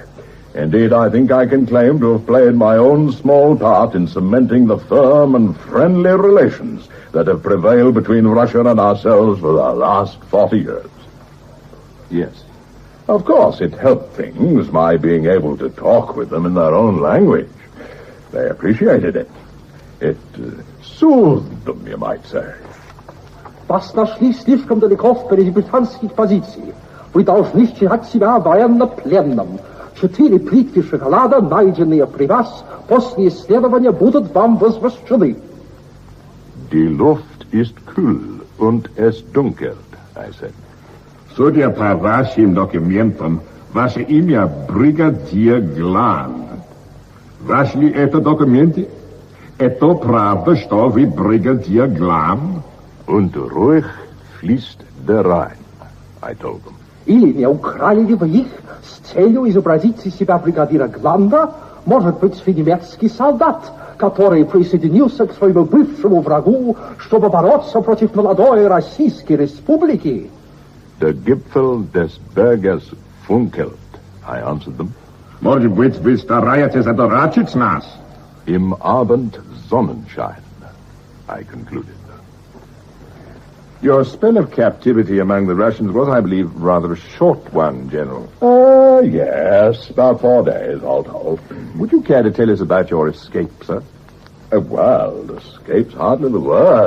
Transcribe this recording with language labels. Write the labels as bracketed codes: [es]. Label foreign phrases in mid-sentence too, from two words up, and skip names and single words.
[en] Indeed, I think I can claim to have played my own small part in cementing the firm and friendly relations that have prevailed between Russia and ourselves for the last 40 years. Yes. Of course, it helped things, my being able to talk with them in their own language. They appreciated it. It soothed them, you might say. [ru] Was нашли слишком далеко впереди британских позиций. Вы должны считать себя военно-пленным. 4 плитки шоколада, найденные при вас, после исследования будут вам возвращены. [de] Die Luft ist kühl und es dunkelt, [en] I said. [ru] Судя по вашим документам, ваше имя бригадир Гланд. Ваши ли это документы? Это правда, что вы бригадир Гланд? [de] Und ruhig fließt der Rhein, [en] I told them. [ru] Или не украли ли вы их с целью изобразить из себя бригадира Гланда, может быть, вы немецкий солдат, который присоединился к своему бывшему врагу, чтобы бороться против молодой Российской Республики? [de] Der Gipfel des Berges funkelt, [en] I answered them. [ru] Может быть, вы стараетесь одурачить нас? [de] Im Abend Sonnenschein, [en] I concluded. Your spell of captivity among the Russians was, I believe, rather a short one, General. Yes, about 4 days, all told. Would you care to tell us about your escape, sir? Well, escape's hardly the word.